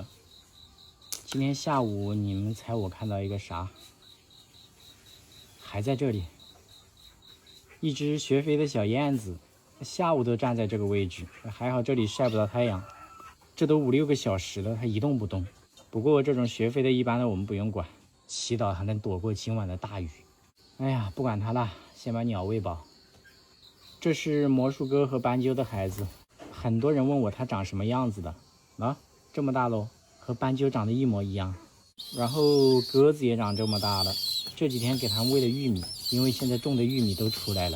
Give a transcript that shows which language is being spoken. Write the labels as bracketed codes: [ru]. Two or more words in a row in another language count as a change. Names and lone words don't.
[zh] 今天下午你們猜我看到一個啥？還在這裡，一隻學飛的小燕子，下午都站在這個位置，還好這裡曬不到太陽。這都5、6個小時了，它一動不動。不過這種學飛的，一般的我們不用管，祈禱它能躲過今晚的大雨。哎呀，不管它了，先把鳥餵飽。這是魔術哥和斑鸠的孩子，很多人問我它長什麼樣子的啊，這麼大嘍，和斑鳩長得一模一樣。然後鴿子也長這麼大了，這幾天給它們餵了玉米，因為現在種的玉米都出來了。